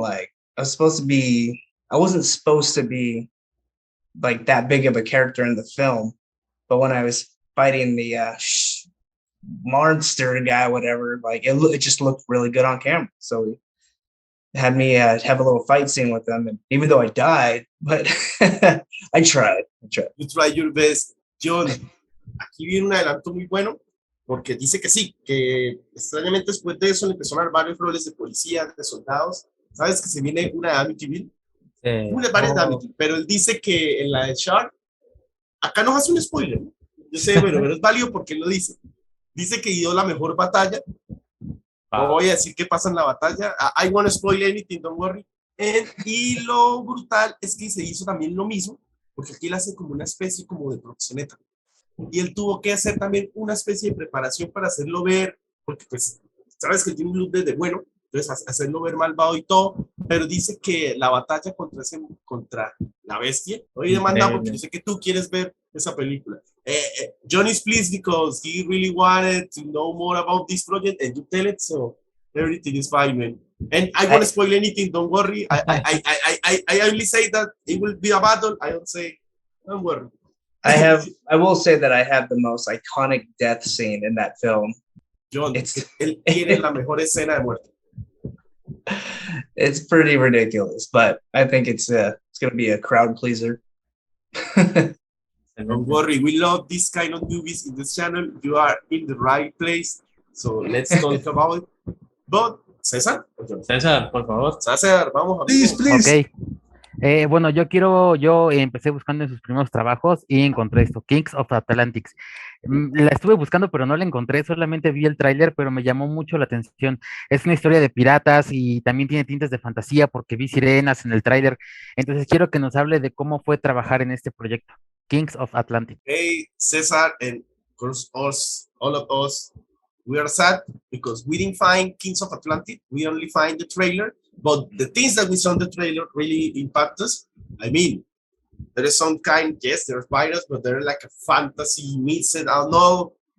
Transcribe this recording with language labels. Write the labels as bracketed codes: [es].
[en] Like I wasn't supposed to be like that big of a character in the film, but when I was fighting the monster guy, whatever, like it just looked really good on camera. So he had me have a little fight scene with them, and even though I died, but I tried. You tried your best, Jhon. [es] Aquí viene un adelanto muy bueno, porque dice que sí, que extrañamente después de eso le empezó a dar varios roles de policía, de soldados. ¿Sabes que se viene una de Amityville? Varias de Amityville, pero él dice que en la de Shark, acá nos hace un spoiler, ¿no? Yo sé, pero es válido porque él lo dice. Dice que dio la mejor batalla. No voy a decir qué pasa en la batalla. [en] I won't spoil anything, don't worry. [es] Y lo brutal es que se hizo también lo mismo, porque aquí él hace como una especie como de proxeneta. Y él tuvo que hacer también una especie de preparación para hacerlo ver, porque pues sabes que tiene un look de bueno, entonces hacerlo ver malvado y todo, pero dice que la batalla contra la bestia, hoy demanda porque yo sé que tú quieres ver esa película. [en] John is pleased because he really wanted to know more about this project and you tell it, so everything is fine, man. And I won't spoil anything, don't worry. I only say that it will be a battle. I don't say, don't worry. I will say that I have the most iconic death scene in that film. [es] Jhon, él tiene la mejor escena de muerte. [en] It's pretty ridiculous, but I think it's going to be a crowd pleaser. Don't worry, we love this kind of movies in this channel. You are in the right place, so let's talk about it. But, César, [es] por favor. César, vamos a [en] Please. Ok. [es] Bueno, yo empecé buscando en sus primeros trabajos y encontré esto, Kings of Atlantics. La estuve buscando, pero no la encontré, solamente vi el tráiler, pero me llamó mucho la atención. Es una historia de piratas y también tiene tintes de fantasía porque vi sirenas en el tráiler. Entonces quiero que nos hable de cómo fue trabajar en este proyecto, Kings of Atlantic. [en] Hey, César, and of course all of us, we are sad because we didn't find Kings of Atlantic. We only find the trailer. But the things that we saw in the trailer really impact us. I mean, there is some kind, yes, there's pirates, but they're like a fantasy meets it. I don't know.